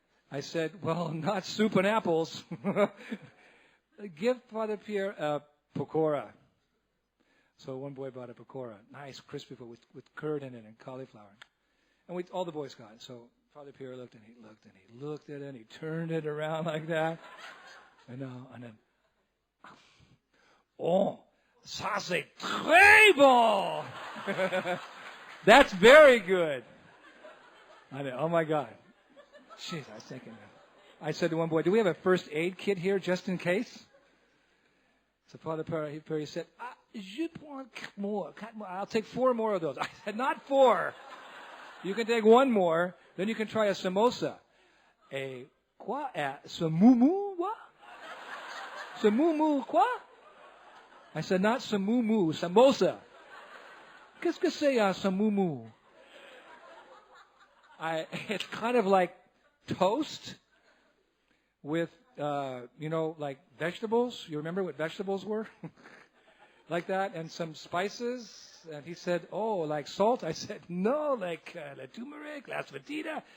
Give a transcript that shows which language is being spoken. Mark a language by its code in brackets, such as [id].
[en] I said, well, not soup and apples. Give Father Pierre a pakora. So one boy bought a pakora, nice crispy with curd in it and cauliflower. And all the boys got it. So Father Pierre looked and he looked and he looked at it and he turned it around like that. And then, oh, [fr] ça c'est très bon. [en] That's very good. I mean, oh my God. Jeez, I was thinking. I said to one boy, do we have a first aid kit here just in case? So Father Pierre said, [fr] je prends [en] 4 more. I'll take 4 more of those. I said, not 4. You can take 1 more, then you can try a samosa. [fr] Quoi? [en] Samumu? What? [fr] Samumu quoi? [en] I said, not samumu, samosa. [fr] Qu'est-ce que c'est samumu? [en] It's kind of like toast with, like vegetables. You remember what vegetables were? Like that, and some spices. And he said, oh, like salt? I said, no, like la turmeric, la svatita.